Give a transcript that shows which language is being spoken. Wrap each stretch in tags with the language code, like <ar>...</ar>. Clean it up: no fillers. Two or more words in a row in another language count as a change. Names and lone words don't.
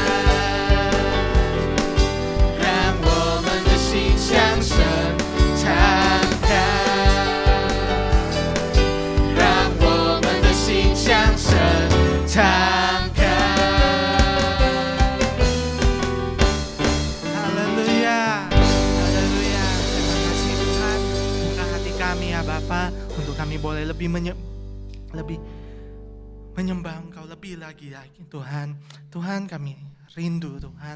<zh>让我们的心向神敞开，让我们的心向神敞开。</zh> <id>Haleluya, haleluya. Terima kasih Tuhan, buka hati kami ya Bapa, untuk kami boleh lebih menyembah Engkau lebih lagi Tuhan. Tuhan, kami rindu Tuhan.</id>